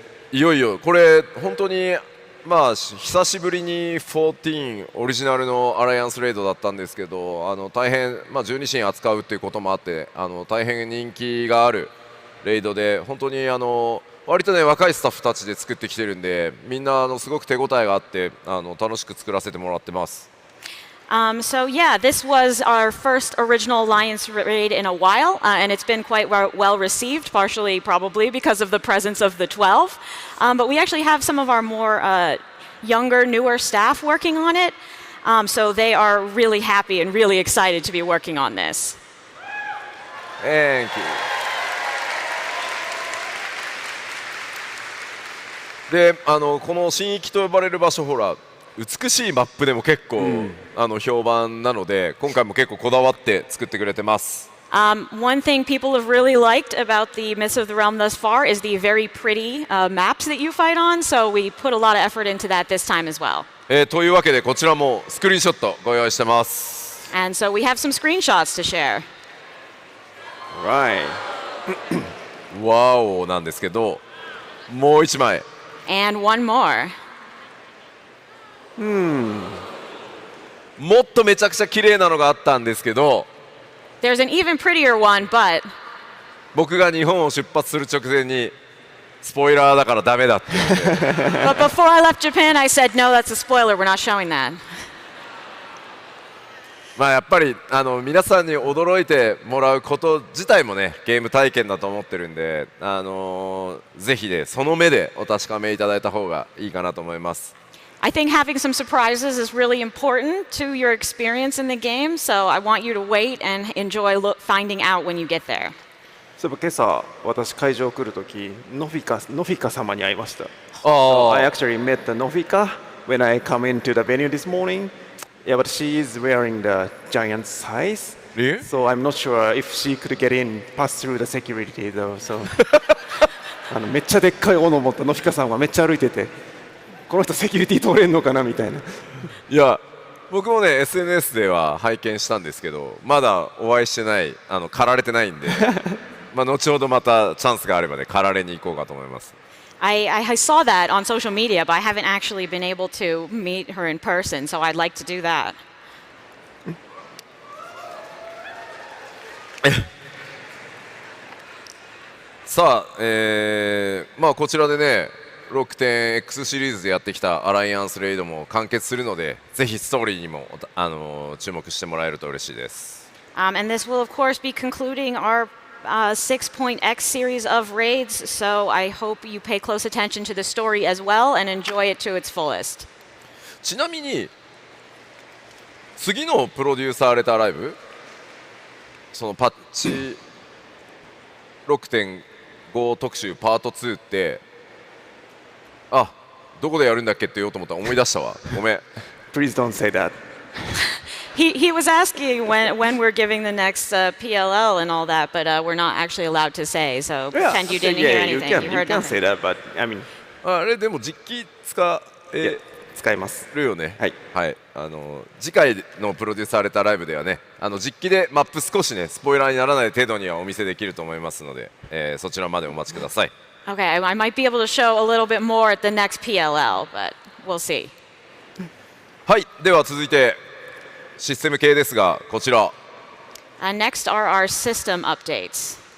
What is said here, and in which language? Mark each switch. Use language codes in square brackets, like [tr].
[ja] いよいよこれ本当にまあ久しぶりに14オリジナルのアライアンスレイドだったんですけど、大変、まあ、12神扱うっていうこともあって大変人気があるレイドで、本当に割とね若いスタッフたちで作ってきてるんで、みんなすごく手応えがあって楽しく作らせてもらってます。 [en] So yeah, this was our first original Alliance raid in a while, and it's been quite well received, partially probably because of the presence of the 12. But we actually have some of our more younger, newer staff working on it, so they are really happy and really excited to be working on this. Thank you. [ja] でこの神域と呼ばれる場所、ほら美しいマップでも結構、評判なので今回も結構こだわって作ってくれてます。 [en] One thing people have really liked about the Myths of the Realm thus far is the very pretty maps that you fight on, so we put a lot of effort into that this time as well. [ja] というわけでこちらもスクリーンショットご用意してます。 [en] And so we have some screenshots to share. Right. [ja] ワオなんですけど、もう一枚。 [en] And one more. [ja] もっとめちゃくちゃ綺麗なのがあったんですけど、 [en] There's an even prettier one, but [ja] 僕が日本を出発する直前にスポイラーだからダメだって言って。 [en] but before I left Japan, I said, no, that's a spoiler. We're not showing that. [ja] まあやっぱり皆さんに驚いてもらうこと自体もねゲーム体験だと思ってるんで、ぜひねその目でお確かめいただいた方がいいかなと思います。 [en] I think having some surprises is really important to your experience in the game, so I want you to wait and enjoy finding out when you get there. [ja] そういえば今朝私会場来るときノフィカ様に会いました。あ [en] I actually met the Nofika when I come into the venue this morning. Yeah, but she is wearing the giant size. Really? So I'm not sure if she could get in, pass through the security though. [ja] So めっちゃでっかい斧を持ったノフィカさんがめっちゃ歩いてて、この人セキュリティ通れんのかなみたいな。いや僕もね SNS では拝見したんですけど、まだお会いしてない狩られてないんでまあ後ほどまたチャンスがあればね狩られに行こうかと思います。 [en] I saw that on social media, but I haven't actually been able to meet her in person, so I'd like to do that. [ja] さあ、まあこちらでね6.X シリーズでやってきたアライアンスレイドも完結するので、ぜひストーリーにも注目してもらえると嬉しいです。 [en] And this will, of course, be concluding our 6.X series of raids, so I hope you pay close attention to the story as well and enjoy it to its fullest. [ja] ちなみに次のプロデューサーレターライブ、そのパッチ 6.5 特集パート2ってどこでやるんだっけって言おうと思ったら思い出したわ。ごめん。 [en] Please don't say that. He was asking when we're giving the next PLL and all that, but we're not actually allowed to say. So pretend you didn't hear anything. You heard You can say that, but I mean, [ja] あれでも実機使使います。るよね。はい。はい。次回のプロデューサーレターライブではね、実機でマップ少しねスポイラーにならない程度にはお見せできると思いますので、そちらまでお待ちください。 [en] Okay, I might be able to show a little bit more at the next PLL, but we'll see. [ja] はい。では続いてシステム系ですが、こちら。 [en] Next are our system updates.